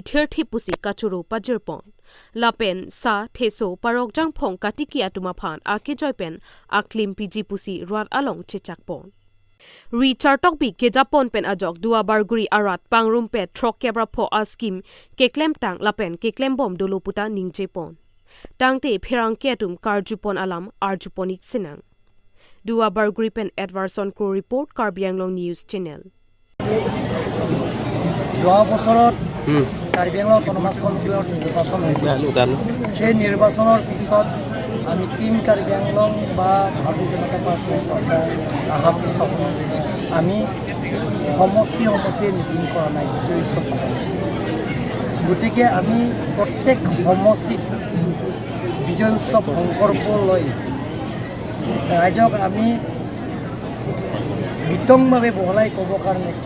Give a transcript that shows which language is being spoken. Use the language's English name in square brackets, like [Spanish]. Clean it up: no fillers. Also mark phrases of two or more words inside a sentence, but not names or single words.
[Karbi] Thirthi Pusi Kachuro Pajerpon Lapen Sa Theso Parok Jangphong Katiki Atumaphan Ake Joypen Aklim PG Pusi Rat Along Chechakpon Richard Tokbi Kejapon Pen Ajok Dua Barguri Arat Pangrum Pet Trok Kebra Po Askim Keklem Tang Lapen Keklem Bom Doloputa Ningjepon Tangte Pirang Ketum Karjupon Alam Arjuponik Sinang Dua Barguri Pen Edwardson Crow Report Karbi Anglong News Channel [Assamese] Dua বছৰত কাৰ্বি আংলং অটোনমাস কাউন্সিলৰ নিৰ্বাচন হৈছে সেই নিৰ্বাচনৰ পিছত আমি টিম কাৰ্বি আংলং বা ভাৰতীয় জনতা পাৰ্টিৰ চৰকাৰ অহাৰ পিছত আমি সমষ্টি মিটিং কৰা নাই বিজয় উৎসৱ গতিকে আমি প্ৰত্যেক সমষ্টিত বিজয় উৎসৱ সংকল্প লৈ ৰাইজক আমি বিতংভাৱে বহলাই ক'ব কাৰণে কি